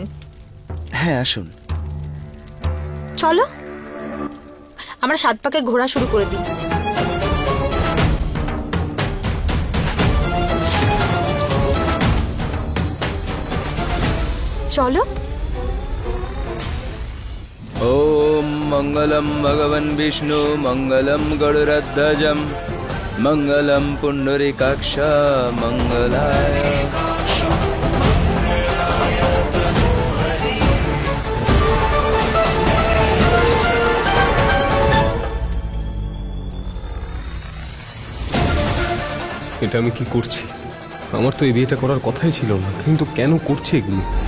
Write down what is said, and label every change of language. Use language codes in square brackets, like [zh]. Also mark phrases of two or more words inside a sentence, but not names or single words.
[bn] হ্যাঁ আসুন। চলো আমরা 7 পাকে ঘোরা শুরু করে দিই। চলো। [sa] ओम मंगलम भगवन् विष्णु मंगलम गरुड़ध्वजम मंगलम पुंडरीकाक्ष मंगलाय। [bn] এটা আমি কি করছি? আমার তো এই বিয়েটা করার কথাই ছিল না, কিন্তু কেন করছি এগুলো?